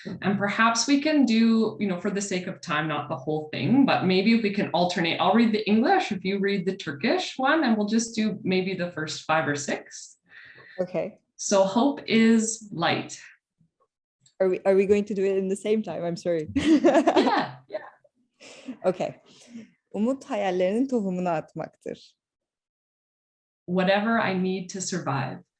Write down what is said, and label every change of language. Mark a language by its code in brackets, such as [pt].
[en] And perhaps we can do, you know, for the sake of time, not the whole thing, but maybe if we can alternate. I'll read the English, if you read the Turkish one, and we'll just do maybe the first 5 or 6. Okay. So hope is light. Are we going to do it in the same time? I'm sorry. Yeah. Okay. [tr] Umut hayallerinin tohumunu atmaktır. [en] Whatever I need to survive.